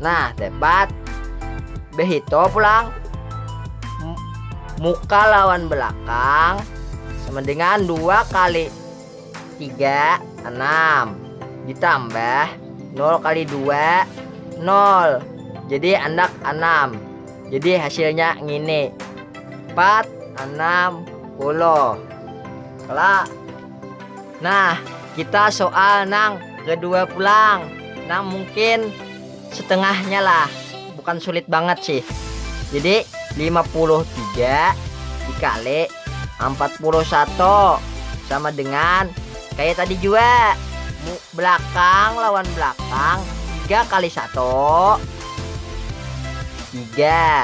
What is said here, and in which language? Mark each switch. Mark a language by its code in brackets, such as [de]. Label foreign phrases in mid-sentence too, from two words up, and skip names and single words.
[bjn] Nah, dapat begitu pulang muka lawan belakang sama dengan 2 kali 3 6 ditambah 0 kali 2 0. Jadi andak 6. Jadi hasilnya ngini 460. Nah, kita soal nang kedua pulang. Nah, mungkin setengahnya lah. Bukan sulit banget sih. Jadi 53 dikali 41 sama dengan kayak tadi juga belakang lawan belakang 3 kali 1 3.